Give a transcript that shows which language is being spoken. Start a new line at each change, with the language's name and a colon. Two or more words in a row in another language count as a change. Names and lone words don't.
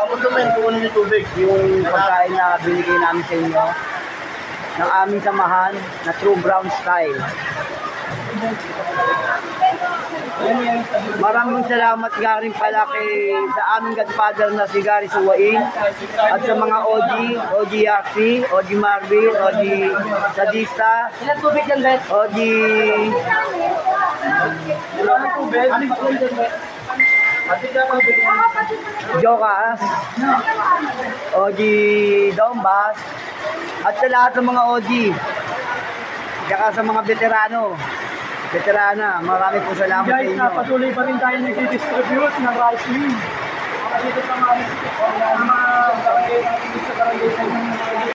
Filipino: Yung pagkain na binigay namin sa inyo ng aming samahan na True Brown Style. Maraming salamat nga rin pala sa aming godfather na si Gary Suwain at sa mga OG Yaxi, OG Marvin, OG Sadista, OG Jokas, OG Dombas, at sa lahat ng mga OG, saka sa mga veterana, marami po salamat sa inyo. Patuloy pa rin tayo nag-distribute ng
English: rice meal.
Filipino: Dito sa mga barangay natin sa barangay